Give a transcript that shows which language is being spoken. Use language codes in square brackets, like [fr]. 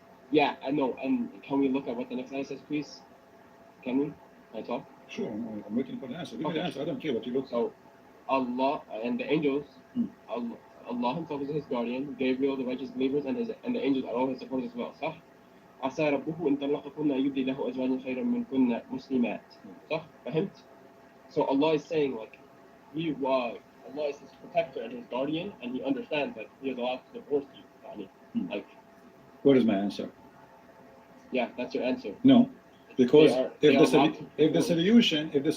[en] Yeah, I know. And can we look at what the next ayah says, please? Can we? Can I talk? Sure, I'm waiting for the answer. Give me the Okay. answer. I don't care what you look So, Allah and the angels, Hmm. Allah himself is his guardian, Gabriel, the righteous believers, and the angels are all his supporters as well. [ar] صح؟ عسى ربه إن طلقكن يبدي له أزواجا خيرا منكن مسلمات. صح؟ فهمت? [en] So Allah is saying like, Allah is his protector and his guardian, and he understands that he is allowed to divorce you. Like, What is my answer? yeah, that's your answer. No, because They are if allowed to the divorce.